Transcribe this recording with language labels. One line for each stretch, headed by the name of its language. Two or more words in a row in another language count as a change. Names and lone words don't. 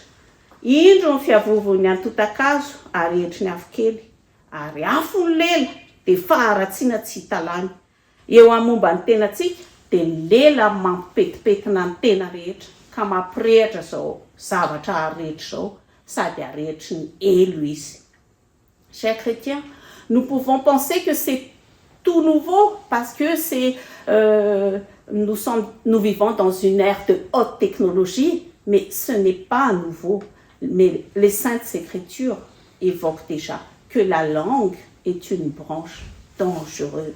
Malagasy: Indro ny fiavovony antota-kazo ary hetry ny afo kely, ary afo ny lela dia faharatsiana tsy hita lany. Eo amin'ny momba ny tenantsika dia lela mampipetipetina ny tena rehetra ka mampirehitra zao zavatra rehetra zao sady arehetry ny elo izy.
French: Chers chrétiens, nous pouvons penser que c'est tout nouveau parce que nous vivons dans une ère de haute technologie, mais ce n'est pas nouveau. Mais les Saintes Écritures évoquent déjà que la langue est une branche dangereuse.